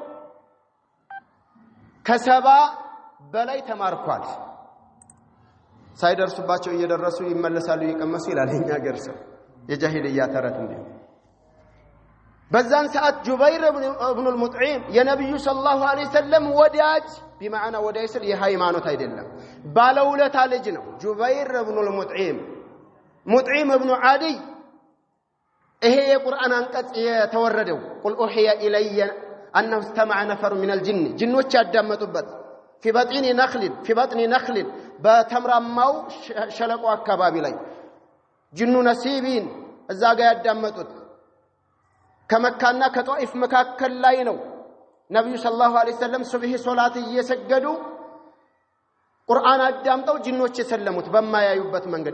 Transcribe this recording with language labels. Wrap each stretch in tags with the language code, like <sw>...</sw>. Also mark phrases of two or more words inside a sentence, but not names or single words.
<am>ከ70 በላይ ተማርኳል ሳይደርሱባቸው እየደረሱ ይመለሳሉ ይቀመሱ ይላል የኛ ሀገር ሰው የጃሂልያ ተረት እንዴ በዛን ሰዓት ጁበይር ኢብኑ አልሙጥዒም የነብዩ</am> <ar>صلى الله عليه وسلم</ar> <am>ወዳጅ بمعنى ወዳጅ ስል የሃይማኖት አይደለም ባለውለታ ልጅ ነው ጁበይር ኢብኑ አልሙጥዒም ሙጥዒም ኢብኑ ዓዲ ይሄ የቁርአን አንቀጽ የተወረደው</am> <ar>قل اوحي الي انه استمع نفر من الجن</ar> <am>ጅኖች ያዳመጡበት</am> <ar>في بطن نخل</ar> <am>በተምራማው ሸለቆ አካባቢ ላይ ጅኑ ነሲቢን እዛ ጋር ያዳመጡት ከመካና ከጧኢፍ መካከል ላይ ነው ነብዩ</am> <ar>صلى الله عليه وسلم</ar> <am>ሱብሂ ሶላት እየሰገዱ ቁርአን አዳምጠው ጅኖች የሰለሙት በማያዩበት መንገድ</am>